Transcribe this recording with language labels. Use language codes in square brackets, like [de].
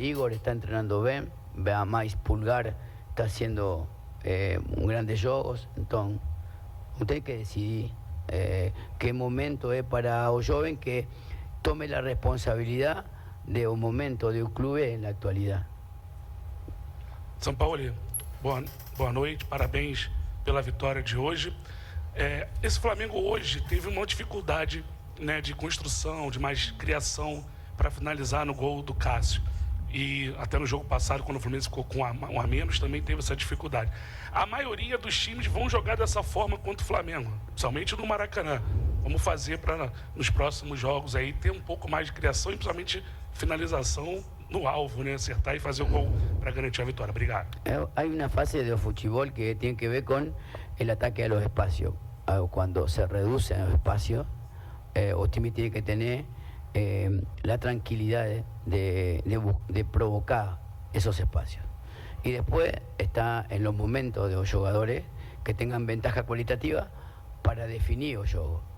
[es] Igor está entrenando bien, vea más Pulgar está haciendo grandes juegos. Entonces usted hay que decidir qué momento es para un joven que tome la responsabilidad de un momento de un club en la actualidad. [pt] Sampaoli, boa noite, parabéns pela vitória de hoje. Esse Flamengo hoje teve uma dificuldade, né, de construção, de mais criação para finalizar no gol do Cássio. E até no jogo passado, quando o Fluminense ficou com um a menos, também teve essa dificuldade. A maioria dos times vão jogar dessa forma contra o Flamengo, principalmente no Maracanã. Vamos fazer para, nos próximos jogos, aí, ter um pouco mais de criação e principalmente finalização no alvo, né? Acertar e fazer o gol para garantir a vitória. Obrigado. [es] Hay una fase de fútbol que tiene que ver con el ataque a los espacios. Cuando se reducen los espacios, Otimi tiene que tener la tranquilidad de provocar esos espacios. Y después está en los momentos de los jugadores que tengan ventaja cualitativa para definir el juego.